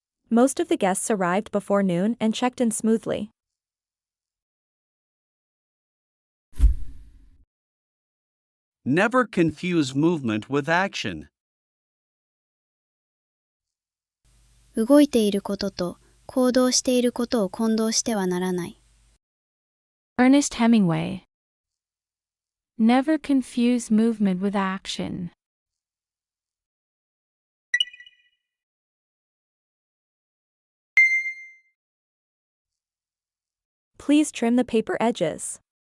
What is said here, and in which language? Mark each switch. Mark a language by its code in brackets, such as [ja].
[en] Most of the guests arrived before noon and checked in smoothly. Never confuse movement with action. [ja] 動いていることと行動していることを混同してはならない。 [en] Ernest Hemingway. Never confuse movement with action. Please trim the paper edges.